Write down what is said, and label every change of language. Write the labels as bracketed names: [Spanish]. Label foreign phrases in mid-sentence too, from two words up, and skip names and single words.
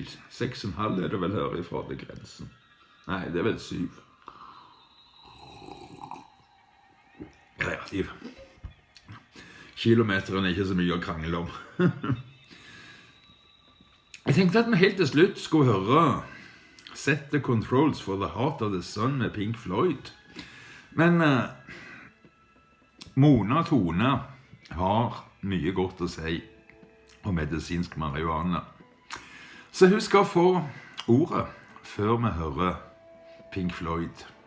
[Norwegian] 6,5 det vel her ifra til grensen. Nei, det vel 7. Ja, kilometeren ikke så mye å krangle om. Jeg tenkte at vi helt til slutt skulle høre Set the Controls for the Heart of the Sun med Pink Floyd. Men Mona Tone har mye godt å si om medisinsk marihuana. Så hun skal få ordet før vi hører Pink Floyd.